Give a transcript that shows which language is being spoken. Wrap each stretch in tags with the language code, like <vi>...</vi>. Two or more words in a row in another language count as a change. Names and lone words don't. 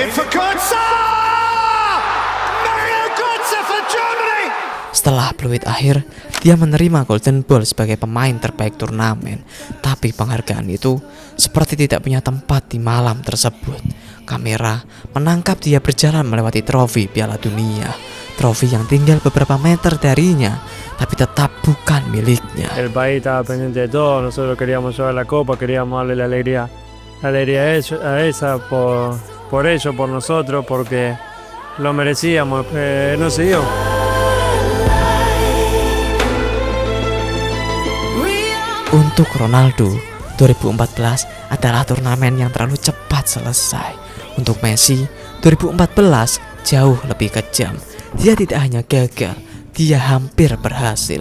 <id>Setelah peluit akhir, dia menerima Golden Ball sebagai pemain terbaik turnamen. Tapi penghargaan itu seperti tidak punya tempat di malam tersebut. Kamera menangkap dia berjalan melewati trofi Piala Dunia. Trofi yang tinggal beberapa meter darinya, tapi tetap bukan miliknya.</id> <es>El país estaba pendiente de todo, nosotros queríamos llevar la copa, queríamos darle la alegría a esa por ellos, por nosotros, porque lo merecíamos, no se dio.</es> <id>Untuk Ronaldo, 2014 adalah turnamen yang terlalu cepat selesai. Untuk Messi, 2014 jauh lebih kejam. Dia tidak hanya gagal, dia hampir berhasil.</id>